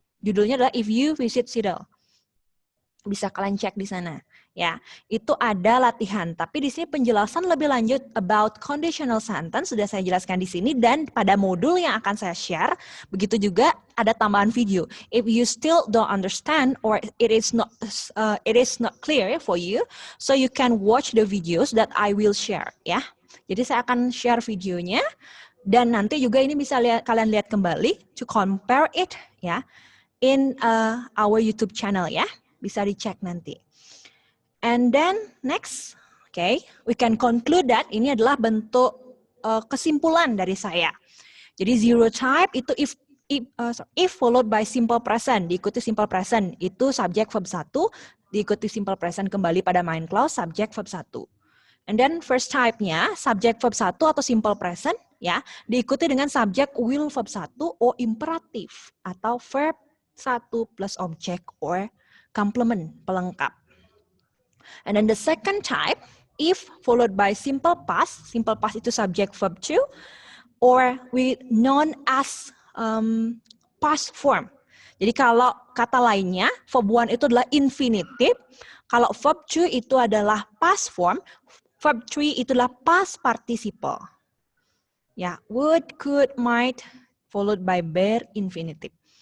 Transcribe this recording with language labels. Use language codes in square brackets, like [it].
[id] Judulnya adalah If You Visit Seattle. Bisa kalian cek di sana. Ya, itu ada latihan. Tapi di sini penjelasan lebih lanjut [en] about conditional sentence [id] sudah saya jelaskan di sini dan pada modul yang akan saya share. Begitu juga ada tambahan video. [en] If you still don't understand or it is not clear for you, so you can watch the videos that I will share. [id] Ya, jadi saya akan share videonya dan nanti juga ini bisa kalian lihat kembali [en] to compare it [id] ya in our YouTube channel ya. Bisa dicek nanti. [en] And then next, okay, we can conclude that [id] ini adalah bentuk kesimpulan dari saya. Jadi zero type itu if followed by simple present, diikuti simple present, itu subject verb 1, diikuti simple present kembali pada main clause, subject verb 1. And then first type-nya, subject verb 1 atau simple present, ya, diikuti dengan subject will verb 1 or imperatif, atau verb 1 plus object or complement, pelengkap. [en] And then the second type, if followed by simple past itu subject verb 2, or we known as past form. [id] Jadi kalau kata lainnya, verb 1 itu adalah infinitive, kalau verb 2 itu adalah past form, verb 3 itu adalah past participle. [en] Ya, would, could, might, followed by bare infinitive.